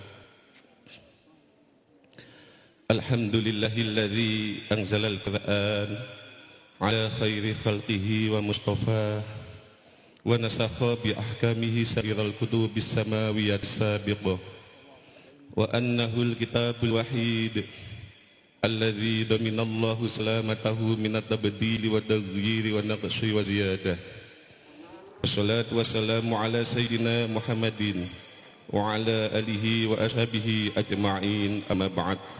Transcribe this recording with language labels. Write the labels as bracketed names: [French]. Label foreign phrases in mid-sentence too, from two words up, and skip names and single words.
[Arabic] الحمد لله الذي أنزل القرآن على خير خلقه والمصطفى ونسخ بأحكامه سائر الكتب السماوية السابقة وأنه الكتاب الواحد الذي ضمن الله سلامته من التبديل والتغيير والنقص والزيادة. والصلاة والسلام على سيدنا محمد وعلى آله وأصحابه أجمعين، أما بعد.